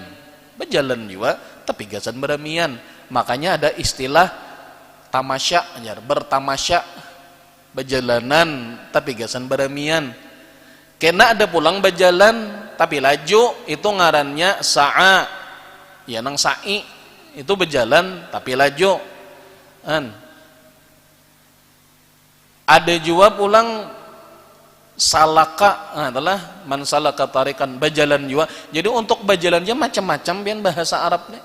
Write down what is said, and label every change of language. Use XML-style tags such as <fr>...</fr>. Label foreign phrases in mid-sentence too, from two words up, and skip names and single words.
<bjn>Berjalan juga tapi gasan badamian. Makanya ada istilah tamasya, bertamasya, berjalanan tapi gasan badamian. Kena ada pulang berjalan tapi laju, itu ngarannya sa'a. Ya nang sa'i itu berjalan tapi laju. Ada juga pulang salaka, adalah man salaka tarikan, berjalan juga. Jadi untuk berjalannya macam-macam bian bahasa Arabnya.</bjn>